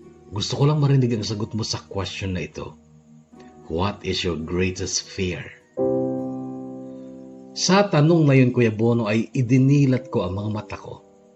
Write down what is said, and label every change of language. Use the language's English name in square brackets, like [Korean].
[Filipino] Gusto ko lang marinig ang sagot mo sa question na ito. [English] What is your greatest fear? [Filipino] Sa tanong na yun, Kuya Bono, ay idinilat ko ang mga mata ko.